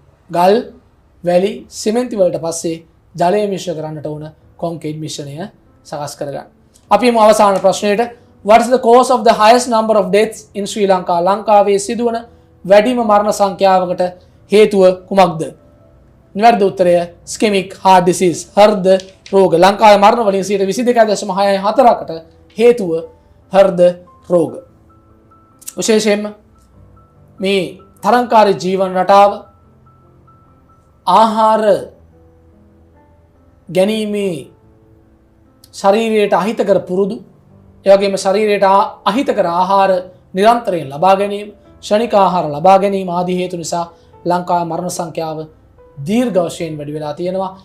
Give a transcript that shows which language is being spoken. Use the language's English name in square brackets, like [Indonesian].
[Sinhala] ගල් වැලි සිමෙන්ති වලට පස්සේ ජලය මිශ්‍ර කරන්නට ඕන කොන්ක්‍රීට් මිශ්‍රණය සකස් කරගන්න. අපි යමු අවසාන ප්‍රශ්නයට. [English] What is the cause of the highest number of deaths in Sri Lanka? [Sinhala] ලංකාවේ සිදුවන වැඩිම මරණ සංඛ්‍යාවකට හේතුව කුමක්ද? නිවැරදි උත්තරය [English] ischemic heart disease [Sinhala] හෘද රෝග. ලංකාවේ මරණ වලින් 22.64%කට හේතුව හෘද රෝග. විශේෂයෙන්ම මේ තරංකාරී ජීවන රටාව ආහාර ගැනීමේ ශරීරයට අහිතකර පුරුදු එවැගේම ශරීරයට අහිතකර ආහාර නිරන්තරයෙන් ලබා ගැනීම ක්ෂණික ආහාර ලබා ගැනීම ආදී හේතු නිසා ලංකාවේ මරණ සංඛ්‍යාව දීර්ඝ වශයෙන් වැඩි වෙලා තියෙනවා.